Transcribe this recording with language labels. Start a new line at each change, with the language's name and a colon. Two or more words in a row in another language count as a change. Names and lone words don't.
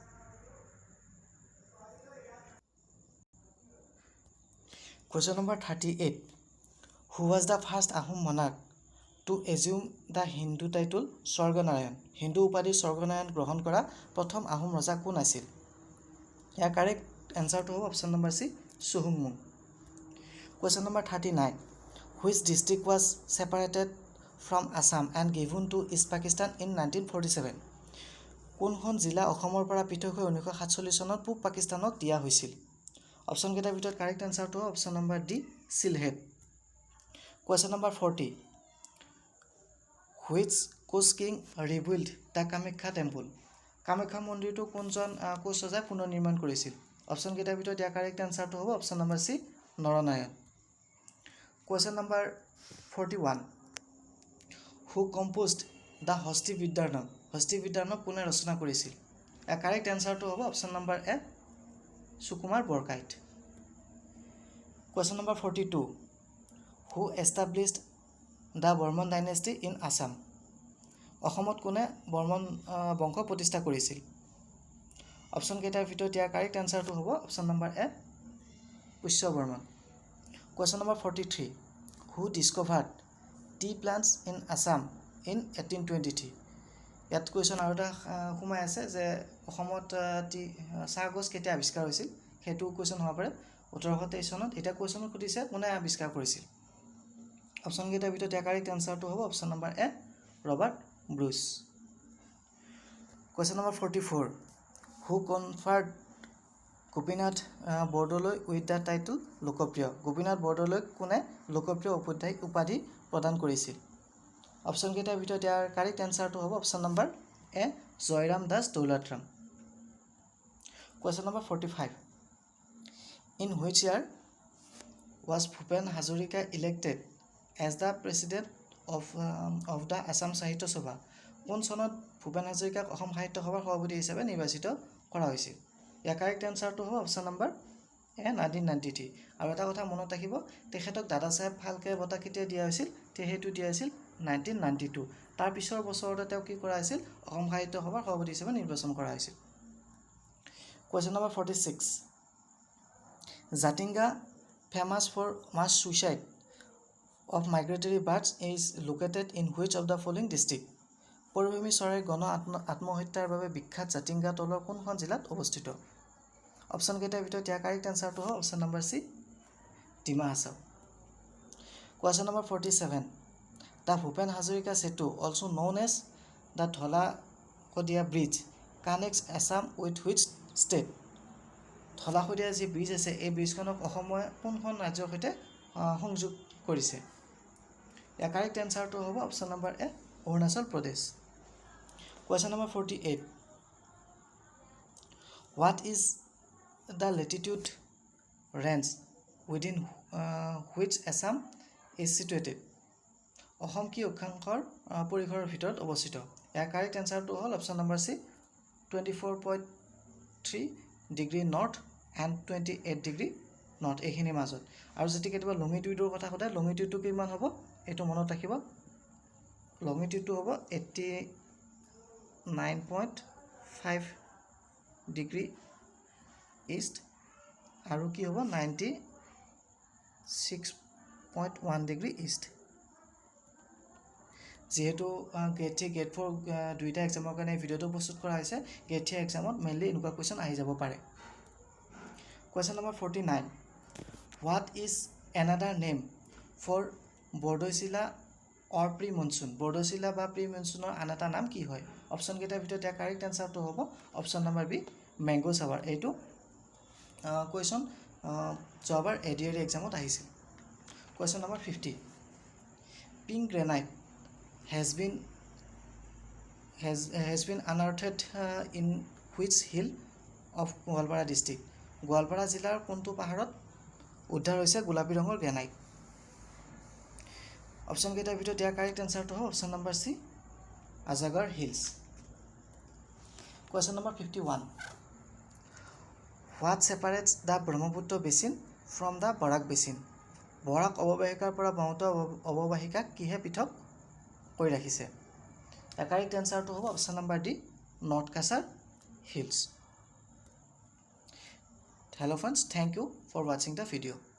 English: Question number 38, who was the first Ahom monarch to assume the Hindu title স্বৰ্গনাৰায়ণ?
Assamese: হিন্দু উপাধি স্বৰ্গনাৰায়ণ গ্ৰহণ কৰা প্ৰথম আহোম ৰজা কোন আছিল? ইয়াৰ
English: correct answerটো
Assamese: হ'ব
English: option number C,
Assamese: Suhumung.
English: Question number 39. Which district was separated from Assam and given to East Pakistan in 1947?
Assamese: কোনখন জিলা অসমৰ পৰা পৃথক হৈ 1947 চনত পূব পাকিস্তানক দিয়া হৈছিল? অপশ্যন কেইটাৰ ভিতৰত
English: correct answerটো
Assamese: হ'ব
English: option number D
Assamese: সিলহেট।
English: Question number 40. Which Koch king rebuilt the Kamakya temple?
Assamese: কামাখ্যা মন্দিৰটো কোনজন কোচ ৰজাই পুনৰ নিৰ্মাণ কৰিছিল? অপশ্যন কেইটাৰ ভিতৰত ইয়াৰ
English: correct answerটো
Assamese: হ'ব
English: option number C
Assamese: নৰনাৰায়ণ।
English: Question number 41. Who composed the Hasti Vidyanam?
Assamese: হস্তি বিদ্যানম কোনে ৰচনা কৰিছিল? ইয়াৰ
English: correct answerটো
Assamese: হ'ব
English: option number A
Assamese: সুকুমাৰ বৰকাইত।
English: Question number 42. Who established the Burman dynasty in Assam?
Assamese: অসমত কোনে বৰ্মন বংশ প্ৰতিষ্ঠা কৰিছিল? অপশ্যন কেইটাৰ ভিতৰত ইয়াৰ
English: correct answerটো
Assamese: হ'ব
English: option number A
Assamese: পুষ্য বৰ্মন।
English: Question number 43. Who discovered tea plants in Assam in 1823?
Assamese: ইয়াত কুৱেশ্যন আৰু এটা সোমাই আছে যে অসমত চাহ গছ কেতিয়া আৱিষ্কাৰ হৈছিল সেইটো কুৱেশ্যন হ'ব পাৰে 1823 চনত। এটা কুৱেশ্যনত সুধিছে কোনে আৱিষ্কাৰ কৰিছিল? অপশ্যন কেইটাৰ ভিতৰত ইয়াৰ
English: correct answerটো
Assamese: হ'ব
English: option number A
Assamese: ৰবাৰ্ট ব্ৰুচ।
English: Question number 44. Who conferred গোপীনাথ বৰদলৈ with the title লোকপ্ৰিয়?
Assamese: গোপীনাথ বৰদলৈক কোনে লোকপ্ৰিয় উপাধি প্ৰদান কৰিছিল? অপশ্যন কেইটাৰ ভিতৰত ইয়াৰ
English: correct answerটো
Assamese: হ'ব
English: option number A
Assamese: জয়ৰাম দাস দৌলতৰাম।
English: Question number 45. In which year was Bhupen Hazarika elected as the president of the Assam Sahitya Sabha?
Assamese: কোন চনত ভূপেন হাজৰিকাক অসম সাহিত্য সভাৰ সভাপতি হিচাপে নিৰ্বাচিত কৰা হৈছিল? ইয়াৰ
English: correct answerটো
Assamese: হ'ব
English: option number A
Assamese: 1993। আৰু এটা কথা মনত ৰাখিব তেখেতক দাদা চাহেব ফাল্কে বঁটা কেতিয়া দিয়া হৈছিল? সেইটো দিয়া হৈছিল 1992। তাৰ পিছৰ বছৰতে তেওঁ কি কৰা হৈছিল? অসম সাহিত্য সভাৰ সভাপতি হিচাপে নিৰ্বাচন কৰা হৈছিল।
English: Question number 46. Jatinga, famous for mass suicide of migratory birds, is located in which of the following district?
Assamese: পৰিভূমি চৰাইৰ গণ আত্মহত্যাৰ বাবে বিখ্যাত জাতিংগা তলৰ কোনখন জিলাত অৱস্থিত? অপশ্যন কেইটাৰ ভিতৰত ইয়াৰ
English: correct answerটো
Assamese: হ'ব
English: option number C
Assamese: ডিমা হাছাও।
English: Question number 47. The Bhupen Hazarika Setu, also known as the Dhola Kodia Bridge, connects Assam with which state?
Assamese: ধলা শদিয়া যি ব্ৰিজ আছে এই ব্ৰিজখনক অসমে কোনখন ৰাজ্যৰ সৈতে সংযোগ কৰিছে? ইয়াৰ
English: correct answerটো
Assamese: হ'ব
English: option number A
Assamese: অৰুণাচল প্ৰদেশ।
English: Question number 48. What is the latitude range within which Assam is situated?
Assamese: অসম কি অক্ষাংশৰ পৰিসৰৰ ভিতৰত অৱস্থিত? ইয়াৰ
English: correct answerটো
Assamese: হ'ল
English: option number C 24.3 degree north and 28 degree north
Assamese: এইখিনিৰ মাজত। আৰু যদি কেতিয়াবা লঙিটিউডৰ কথা সোধে লঙিটিউডটো কিমান হ'ব এইটো মনত ৰাখিব। লঙিটিউডটো হ'ব
English: 89.5 degree east
Assamese: আৰু কি হ'ব
English: 96.1 degree east.
Assamese: যেহেতু
English: grade 3 grade 4
Assamese: দুইটা এক্সামৰ কাৰণে ভিডিঅ'টো প্ৰস্তুত কৰা হৈছে
English: grade 3 examত mainly
Assamese: এনেকুৱা কুৱেশ্যন আহি যাব পাৰে।
English: Question number 49. What is another name for বৰদৈচিলা or pre-monsoon?
Assamese: বৰদৈচিলা বা pre-monsoonৰ আন এটা নাম কি হয়? অপশ্যন কেইটাৰ ভিতৰত ইয়াৰ
English: correct answerটো
Assamese: হ'ব
English: option number B mango shower.
Assamese: এইটো কুৱেশ্যন যোৱাবাৰ
English: ADRE examত
Assamese: আহিছিল।
English: Question number 50. Pink granite has been unearthed in which hill of গোৱালপাৰা district?
Assamese: গোৱালপাৰা জিলাৰ কোনটো পাহাৰত উদ্ধাৰ হৈছে গোলাপী ৰঙৰ গ্ৰেনাইট? অপশ্যন কেইটাৰ ভিতৰত ইয়াৰ
English: correct answerটো
Assamese: হ'ব
English: option number C
Assamese: আজাগৰ হিলছ।
English: Question number 51. What separates the Brahmaputra basin from the Barak basin?
Assamese: বৰাক অৱবাহিকাৰ পৰা ব্ৰহ্মপুত্ৰ অৱবাহিকাক কিহে পৃথক কৰি ৰাখিছে? ইয়াৰ
English: correct answerটো
Assamese: হ'ব
English: option number D
Assamese: নৰ্থ কাছাৰ হিলছ।
English: Hello friends, thank you for watching the video.